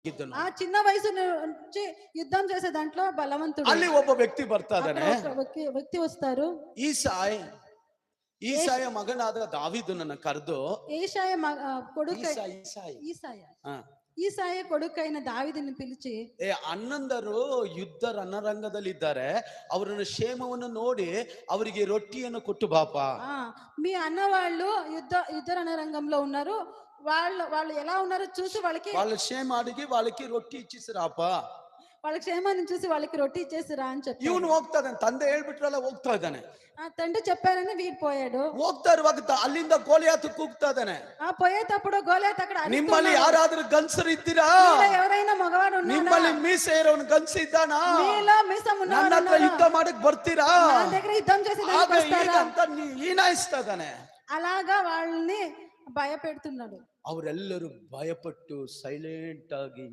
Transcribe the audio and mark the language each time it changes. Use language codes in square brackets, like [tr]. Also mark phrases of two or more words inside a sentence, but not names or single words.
[kn] ಇದ್ದನು. [te] ఆ చిన్న వయసు నుంచి యుద్ధం చేసే దాంట్లో బలవంతుడు. [kn] ಅಲ್ಲಿ ಒಬ್ಬ ವ್ಯಕ್ತಿ ಬರ್ತಾ [te] అక్కడ [kn] ಇದ್ದಾನೆ. [te] ఒక వ్యక్తి వస్తారు. [kn] ಈಸಾಯ ಮಗನಾದ ದಾವೀದನನ್ನ ಕರೆದು, [te] ఏషాయ కొడుకు [kn] ಈಸಾಯ [te] ఈసాయ కొడుకైన దావీదుని పిలిచి, [kn] ಅಣ್ಣಂದರು ಯುದ್ಧ ರಣರಂಗದಲ್ಲಿದ್ದಾರೆ, ಅವರನ್ನು ಕ್ಷೇಮವನ್ನು ನೋಡಿ ಅವರಿಗೆ ರೊಟ್ಟಿಯನ್ನು ಕೊಟ್ಟು ಬಾಪ. [te] మీ అన్న వాళ్ళు యుద్ధ రణరంగంలో ఉన్నారు, వాళ్ళు ఎలా ఉన్నారో చూసి వాళ్ళ క్షేమ అడిగి వాళ్ళకి రొట్టి ఇచ్చిసిరాಪ. వాళ్ళ క్షేమాన్ని చూసి వాళ్ళకి రొట్టి ఇచ్చేసిరా అని చెప్పి [kn] ಇವನು ಹೋಗ್ತಾ ಇದ್ದಾನೆ. ತಂದೆ ಹೇಳ್ಬಿಟ್ರಲ್ಲ, ಹೋಗ್ತಾ ಇದ್ದಾನೆ. [te] తండ్రి చెప్పారని వీడు పోయాడు. [kn] ಹೋಗ್ತಾ ಇರುವಾಗ ಅಲ್ಲಿಂದ ಗೋಲಿಯಾತ್ ಕೂಗ್ತಾ ಇದ್ದಾನೆ. [te] పోయేటప్పుడు గోలియాత్ అక్కడ [kn] ನಿಮ್ಮಲ್ಲಿ ಯಾರಾದ್ರೂ ಗಂಡಸರು ಇದ್ದೀರಾ? [te] ఎవరైనా మగవాడు ఉన్నాడా? [kn] ನಿಮ್ಮಲ್ಲಿ ಮೀಸೆ ಇರೋನು ಗಂಡಸ ಇದ್ದಾನಾ? [te] మీలో మీసం ఉన్నవాడు [kn] ನನ್ನ ಹತ್ರ ಯುದ್ಧ ಮಾಡಕ್ ಬರ್ತೀರಾ? [te] నా దగ్గర యుద్ధం చేసేదానికి వస్తారా [kn] ಅಂತ ಹೀನಾಯಿಸ್ತಾ ಇದ್ದಾನೆ. [te] అలాగా వాళ్ళని భయపెడుతున్నాడు. [kn] ಅವರೆಲ್ಲರೂ ಭಯಪಟ್ಟು ಸೈಲೆಂಟ್ ಆಗಿ